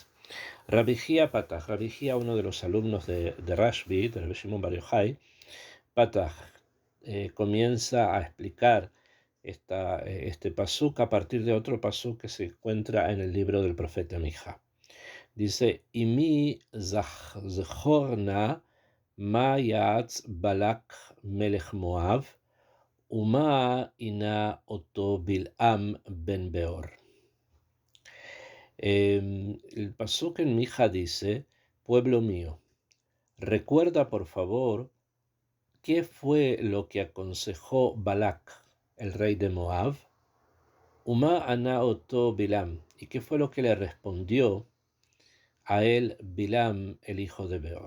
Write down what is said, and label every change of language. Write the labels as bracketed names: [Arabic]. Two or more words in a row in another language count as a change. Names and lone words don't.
[Spanish] Rabbi Hia Patach, Rabbi Hia, uno de los alumnos de Rashbi, de Rabbi Shimon Bar Yochai, Patach, comienza a explicar este pasuk a partir de otro pasuk que se encuentra en el libro del profeta Mija. Dice, [Hebrew] עמי זכר נא מה יעץ בלק מלך מואב ומה ענה אתו בלעם בן בעור. [Spanish] El pasuk en Mija dice, pueblo mío, recuerda por favor qué fue lo que aconsejó Balak, el rey de Moab, [Hebrew] ומה ענה אתו בלעם, [Spanish] y qué fue lo que le respondió a él Bilam, el hijo de Beor.